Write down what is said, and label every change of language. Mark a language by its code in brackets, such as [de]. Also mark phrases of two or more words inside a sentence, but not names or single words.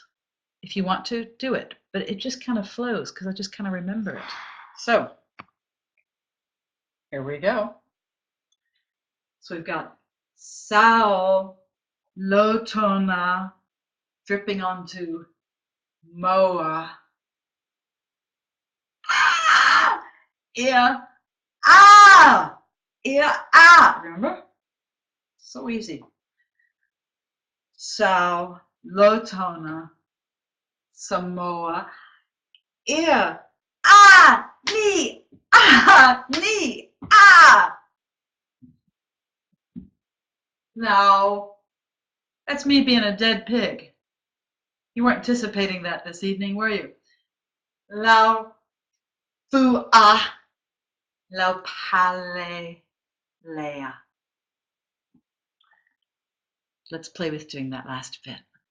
[en] If you want to, do it. But it just kind of flows because I just kind of remember it. So here we go. So we've got [sm] sao, lotona, [en] dripping onto moa. [sm] Ah! Ia, ah! Ia, [en] ah! Remember? So easy. [sm] Sao, lotona, Samoa. Ia, ah! Ni, ah! Ni, ah! [en] Now, that's me being a dead pig. You weren't anticipating that this evening, were you? [sm] Lao fu a lao pale lea. [en] Let's play with doing that last bit.